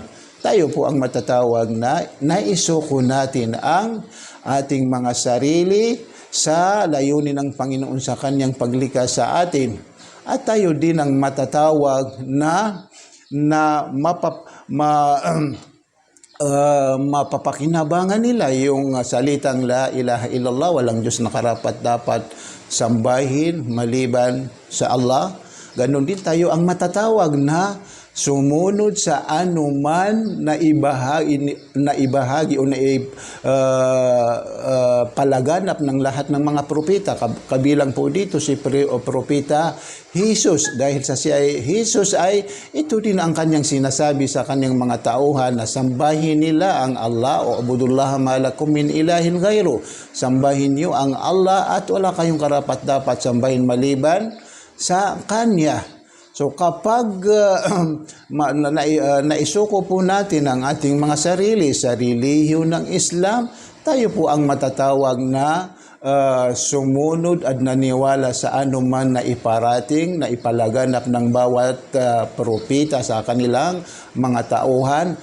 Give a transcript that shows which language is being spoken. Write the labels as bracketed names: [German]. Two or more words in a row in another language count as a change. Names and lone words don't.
[Filipino] Tayo po ang matatawag na naisuko natin ang ating mga sarili sa layunin ng Panginoon sa kanyang paglikas sa atin. At tayo din ang matatawag na mapapakinabangan nila yung salitang [Arabic] لا إله إلا الله, [Filipino] walang Diyos na karapat-dapat sambahin maliban sa Allah. Ganon din tayo ang matatawag na sumunod sa anuman na ibahagi o palaganap ng lahat ng mga propeta. Kabilang po dito si propeta Jesus. Dahil sa Jesus ay ito din ang kanyang sinasabi sa kanyang mga tauhan na sambahin nila ang Allah o [Arabic] اعبدوا الله ما لكم من إله غيره. [Filipino] Sambahin niyo ang Allah at wala kayong karapat-dapat sambahin maliban sa kanya. So kapag naisuko po natin ang ating mga sarili sa relihiyon ng Islam, tayo po ang matatawag na sumunod at naniwala sa anuman na iparating, na ipalaganap ng bawat propeta sa kanilang mga tauhan.